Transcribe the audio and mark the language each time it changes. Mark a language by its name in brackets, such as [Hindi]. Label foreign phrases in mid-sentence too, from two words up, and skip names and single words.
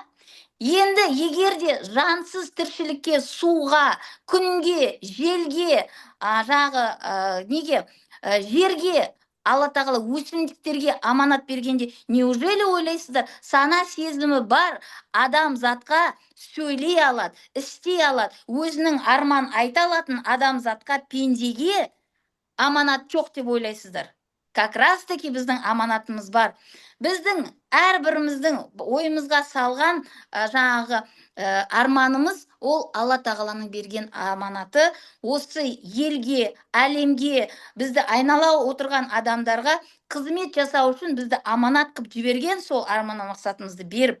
[Kazakh] Енді егерде жансыз тіршілікке, суға, күнге, желге, жерге Алла тағала өсімдіктерге аманат бергенде, неужели ойлайсыздар, сана сезімі бар адам затқа сөйлей алады, істей алады, өзінің арман айта алатын адам затқа, пендеге аманат жоқ деп ойлайсыздар? [Russian] Как раз таки [Kazakh] біздің аманатымыз бар. Біздің әрбіріміздің ойымызға салған жаңағы арманымыз ол Алла тағаланың берген аманаты. Осы елге, әлемге, бізді айнала отырған адамдарға қызмет жасау үшін бізді аманат қылып жіберген, сол арман мақсатымызды беріп.